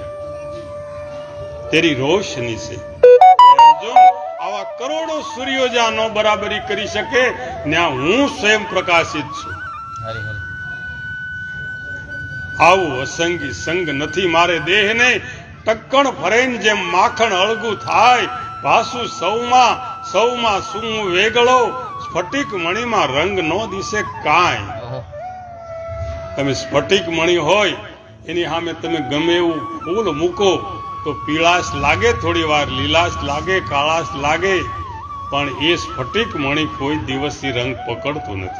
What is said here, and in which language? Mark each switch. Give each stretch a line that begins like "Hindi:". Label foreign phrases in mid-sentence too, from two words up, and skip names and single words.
Hindi: तेरी रोशनी से
Gujarati: અર્જુન આવા કરોડો સૂર્યો જ્યાં નો બરાબરી કરી સકે, ન્યાં હું સ્વયં પ્રકાશિત છું। આવો અસંગી સંગ નથી મારે દેહ ને, ટક્કણ ફરેન જેમ માખણ અળગું થાય, ભાસુ સૌમાં સૌમાં શું વેગળો, સ્ફટિક મણિ માં રંગ નો દિસે કાંઈ। તમે સ્ફટિક મણિ હોય એની સામે તમે ગમે એવું ફૂલ મૂકો તો પીળાશ લાગે, થોડી વાર લીલાશ લાગે, કાળાશ લાગે, પણ એ સ્ફટિક મણિ કોઈ દિવસ રંગ પકડતો નથી।